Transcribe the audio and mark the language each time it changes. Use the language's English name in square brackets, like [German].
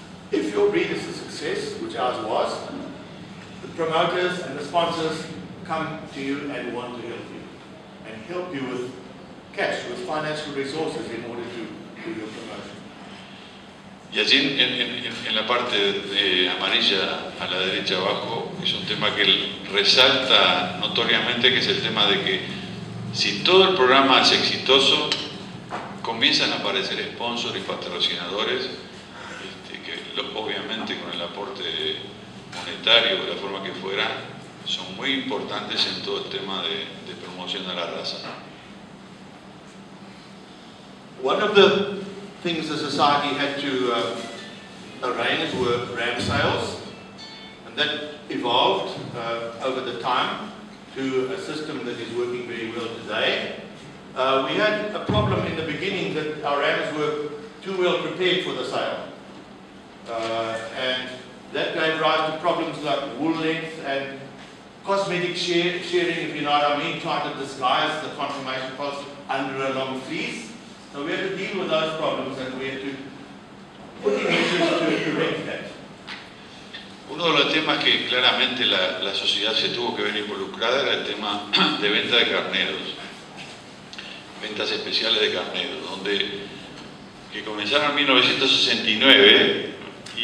[English] If your breed is a success, which ours was, the promoters and the sponsors come to you and want to help you with cash, with financial resources in order to do your promotion. [Spanish] Y allí en la parte amarilla a la derecha abajo es un tema que él resalta notoriamente, que es el tema de que si todo el programa es exitoso, comienzan a aparecer sponsors y patrocinadores, que obviamente con el aporte monetario, de la forma que fuera, son muy importantes en todo el tema de promoción de la raza. [English] One of the things the society had to arrange were ram sales, and that evolved over the time to a system that is working very well today. We had a problem in the beginning that our rams were too well prepared for the sale, and that gave rise to problems like wool length and cosmetic shearing, if you know what I mean, trying to disguise the conformation post under a long fleece. So we had to deal with those problems, and we had to put in measures to correct that. [Spanish] Uno de los temas que claramente la sociedad se tuvo que ver involucrada era el tema de venta de carneros, ventas especiales de carneros, que comenzaron en 1969 y